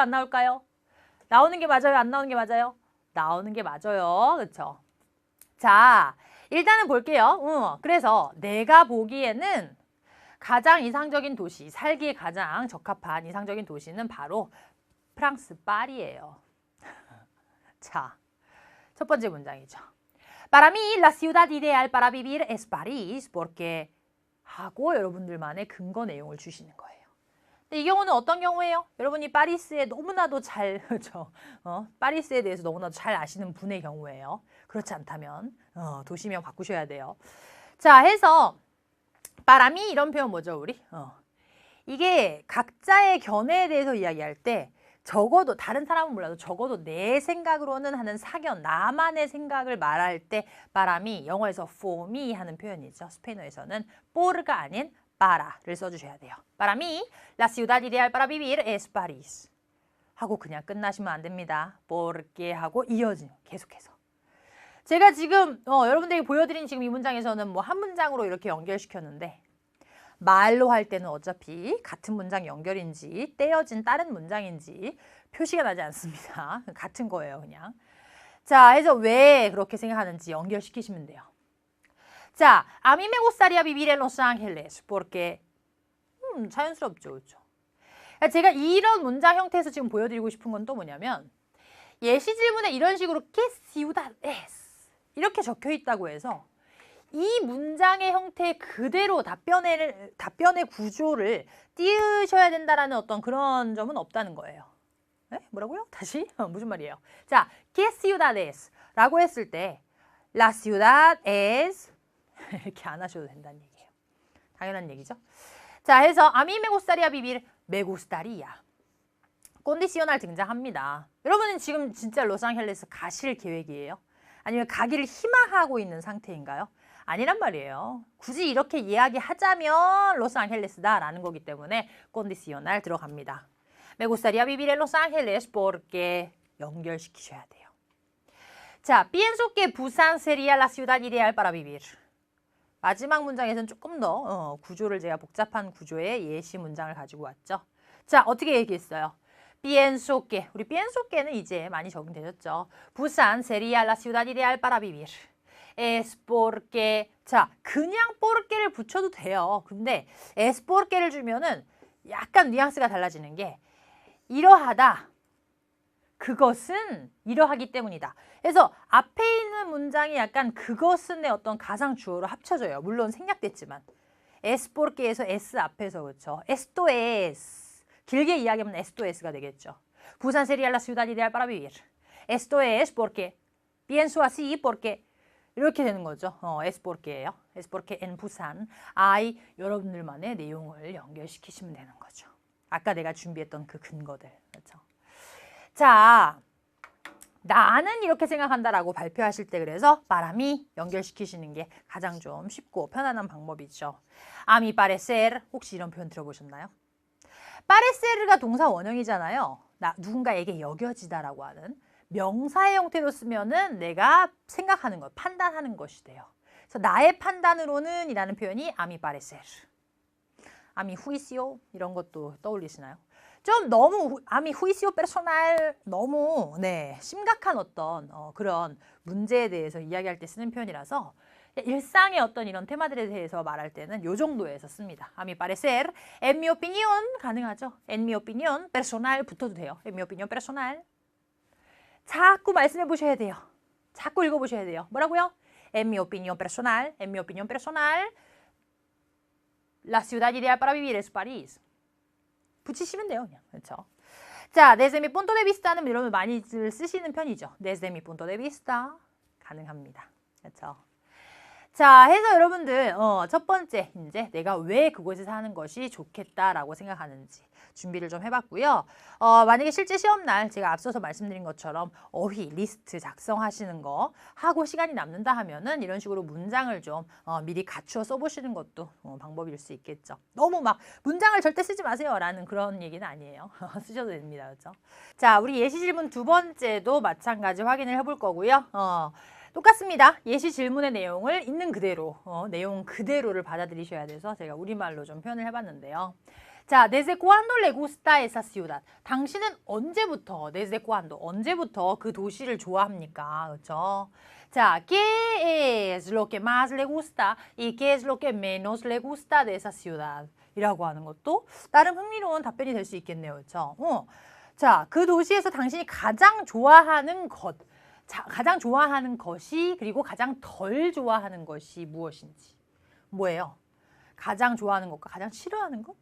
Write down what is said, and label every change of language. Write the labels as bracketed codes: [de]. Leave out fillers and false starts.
[ko] 안 나올까요? 나오는 게 맞아요? 안 나오는 게 맞아요? 나오는 게 맞아요. 그렇죠? 자, 일단은 볼게요. 그래서 내가 보기에는 가장 이상적인 도시, 살기에 가장 적합한 이상적인 도시는 바로 프랑스 파리예요. 자, 첫 번째 문장이죠. [es] Para mí, la ciudad ideal para vivir es París, porque [ko] 하고 여러분들만의 근거 내용을 주시는 거예요. 근데 이 경우는 어떤 경우예요? 여러분이 파리스에 너무나도 잘, 그렇죠? 파리스에 대해서 너무나도 잘 아시는 분의 경우예요. 그렇지 않다면 도시명 바꾸셔야 돼요. 자, 해서 바람이 이런 표현 뭐죠, 우리? 이게 각자의 견해에 대해서 이야기할 때 적어도 다른 사람은 몰라도 적어도 내 생각으로는 하는 사견, 나만의 생각을 말할 때 바람이 영어에서 [en] for me [ko] 하는 표현이죠. 스페인어에서는 por가 아닌 para를 써주셔야 돼요. 바람이 [es] la ciudad ideal para vivir es París [ko] 하고 그냥 끝나시면 안 됩니다. porque 하고 이어지는 계속해서. 제가 지금 여러분들에게 보여드린 지금 이 문장에서는 뭐 한 문장으로 이렇게 연결시켰는데 말로 할 때는 어차피 같은 문장 연결인지 떼어진 다른 문장인지 표시가 나지 않습니다. 같은 거예요, 그냥. 자, 해서 왜 그렇게 생각하는지 연결시키시면 돼요. [es] 자, a mí me gustaría vivir en Los Ángeles porque [ko] 자연스럽죠, 그렇죠? 제가 이런 문장 형태에서 지금 보여드리고 싶은 건 또 뭐냐면 예시 질문에 이런 식으로 [es] ¿Qué ciudad es? [ko] 이렇게 적혀 있다고 해서 이 문장의 형태 그대로 답변의 구조를 띄우셔야 된다라는 어떤 그런 점은 없다는 거예요. 네? 뭐라고요? 다시? 무슨 말이에요? 자, [es] ¿Qué ciudad es? [ko] 라고 했을 때 [es] La ciudad es [ko] 이렇게 안 하셔도 된다는 얘기예요. 당연한 얘기죠. 자, 해서 [es] A mí me gustaría vivir, me gustaría. [ko] 컨디시오날 등장합니다. 여러분은 지금 진짜 로스앤젤레스 가실 계획이에요? 아니면 가기를 희망하고 있는 상태인가요? 아니란 말이에요. 굳이 이렇게 이야기하자면 로스앤젤레스다라는 거기 때문에 컨디시오날 들어갑니다. [es] Me gustaría vivir en Los Ángeles porque [ko] 연결시키셔야 돼요. [es] 자, pienso que Busan sería la ciudad ideal para vivir. [ko] 마지막 문장에서는 조금 더 구조를 제가 복잡한 구조의 예시 문장을 가지고 왔죠. 자, 어떻게 얘기했어요? [es] pienso que, [ko] 우리 pienso que는 이제 많이 적응되셨죠. [es] Busan sería la ciudad ideal para vivir. Es porque, [ko] 자, 그냥 porque를 붙여도 돼요. 근데 es porque를 주면은 약간 뉘앙스가 달라지는 게 이러하다. 그것은 이러하기 때문이다. 그래서 앞에 있는 문장이 약간 그것은의 어떤 가상 주어로 합쳐져요. 물론 생략됐지만. es porque에서 s 앞에서 그렇죠. [es] esto es. [ko] 길게 이야기하면 esto es가 되겠죠. [es] Busan sería la ciudad ideal para vivir. Esto es porque pienso así porque [ko] 이렇게 되는 거죠. [es] es porque예요. es porque en Busan I [ko] 여러분들만의 내용을 연결시키시면 되는 거죠. 아까 내가 준비했던 그 근거들. 그렇죠? 자, 나는 이렇게 생각한다라고 발표하실 때 그래서 para mí 연결시키시는 게 가장 좀 쉽고 편안한 방법이죠. [es] A mi parecer [ko] 혹시 이런 표현 들어보셨나요? parecer가 동사 원형이잖아요. 누군가에게 여겨지다라고 하는 명사의 형태로 쓰면은 내가 생각하는 것, 판단하는 것이 돼요. 그래서 나의 판단으로는 이라는 표현이 [es] a mi parecer. a mi juicio [ko] 이런 것도 떠올리시나요? 좀 너무 [es] a mi juicio personal [ko] 너무 심각한 어떤 그런 문제에 대해서 이야기할 때 쓰는 표현이라서 일상의 어떤 이런 테마들에 대해서 말할 때는 요 정도에서 씁니다. [es] A mi parecer, en mi opinión [ko] 가능하죠. [es] En mi opinión personal [ko] 붙어도 돼요. [es] En mi opinión personal. [ko] 자꾸 말씀해 보셔야 돼요. 자꾸 읽어 보셔야 돼요. 뭐라고요? [es] En mi opinión personal, en mi opinión personal, la ciudad ideal para vivir es París. [ko] 붙이시면 돼요, 그냥. 그렇죠? 자, [es] desde mi punto de vista [ko] 는 이런 많이 쓰시는 편이죠. [es] desde mi punto de vista [ko] 가능합니다. 그렇죠? 자, 해서 여러분들 첫 번째 이제 내가 왜 그곳에 사는 것이 좋겠다라고 생각하는지 준비를 좀 해봤고요. 만약에 실제 시험날 제가 앞서서 말씀드린 것처럼 어휘, 리스트 작성하시는 거 하고 시간이 남는다 하면은 이런 식으로 문장을 좀 미리 갖추어 써보시는 것도 방법일 수 있겠죠. 너무 막 문장을 절대 쓰지 마세요 라는 그런 얘기는 아니에요. 쓰셔도 됩니다. 그렇죠? 자, 우리 예시 질문 두 번째도 마찬가지 확인을 해볼 거고요. 똑같습니다. 예시 질문의 내용을 있는 그대로, 내용 그대로를 받아들이셔야 돼서 제가 우리말로 좀 표현을 해봤는데요. [es] 자, desde cuándo le gusta esa ciudad? [ko] 당신은 언제부터, [es] desde cuándo, [ko] 언제부터 그 도시를 좋아합니까? 그렇죠? [es] 자, ¿qué es lo que más le gusta y qué es lo que menos le gusta de esa ciudad? [ko] 이라고 하는 것도 나름 흥미로운 답변이 될 수 있겠네요. 그렇죠? 자, 그 도시에서 당신이 가장 좋아하는 것, 가장 좋아하는 것이 그리고 가장 덜 좋아하는 것이 무엇인지. 뭐예요? 가장 좋아하는 것과 가장 싫어하는 것?